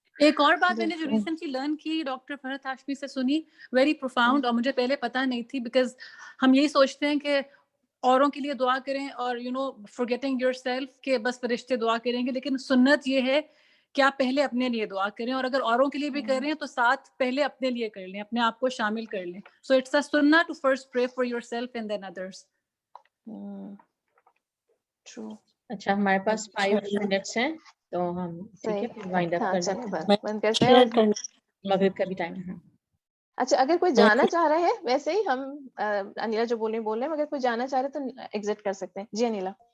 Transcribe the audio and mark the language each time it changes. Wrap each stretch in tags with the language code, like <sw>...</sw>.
<ur>ایک اور بات میں نے جو ریسنٹلی لرن کی ڈاکٹر فرحت ہاشمی سے سنی, ویری پروفاؤنڈ, اور مجھے پہلے پتہ نہیں تھی, بیکاز ہم یہی سوچتے ہیں کہ اوروں کے لیے دعا کریں اور</ur> <en>you know forgetting yourself</en> <ur>کہ بس فرشتے دعا کریں گے, لیکن سنت یہ ہے کہ آپ پہلے اپنے لیے دعا کریں, اور اگر اوروں کے لیے بھی کر رہے ہیں تو ساتھ پہلے اپنے لیے کر لیں, اپنے آپ کو شامل کر لیں.</ur> <en>So it's a sunnah to first pray for yourself and then others. True.</en> <ur>اچھا, ہمارے پاس 5 منٹس ہیں تو ہم ٹھیک ہے پھر وائنڈ اپ کر چلیں بند کرتے ہیں, مغرب کا بھی ٹائم ہے. اچھا اگر کوئی جانا چاہ رہا ہے, ویسے ہی ہم انیلا جو بول رہے ہیں, اگر کوئی جانا چاہ رہے تو ایگزٹ کر سکتے ہیں. جی انیلا.</ur>